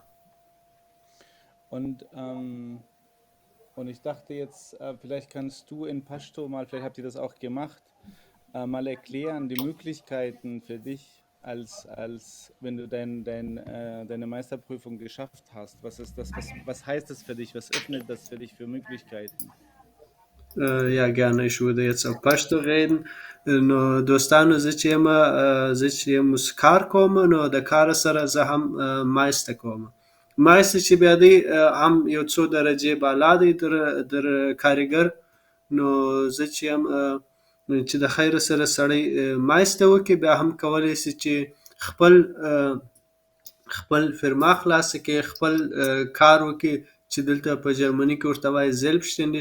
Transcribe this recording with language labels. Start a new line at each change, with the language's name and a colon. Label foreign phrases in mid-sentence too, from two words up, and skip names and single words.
German: Und ich dachte jetzt, vielleicht kannst du in Pashto mal, vielleicht habt ihr das auch gemacht, mal erklären, die Möglichkeiten für dich, wenn du deine Meisterprüfung geschafft hast. Was heißt das für dich? Was öffnet das für dich für Möglichkeiten? Ja, gerne. Ich würde jetzt auf Pashto reden.
Pashto: نو دوستانو زه چې یم اوس کار کوم، نو د کار سره زه هم مایسته کوم. مایسته چې بیا دی هم یو څو درجې بالا دی در کارګر. نو زه چې یم چې د خیر سره سړی مایسته وکړي، بیا هم کولی شي چې خپل فرما خلاصه کړي، خپل کار وکړي، چې دلته په جرمني کې ورته وایي زیلبشټینډیش.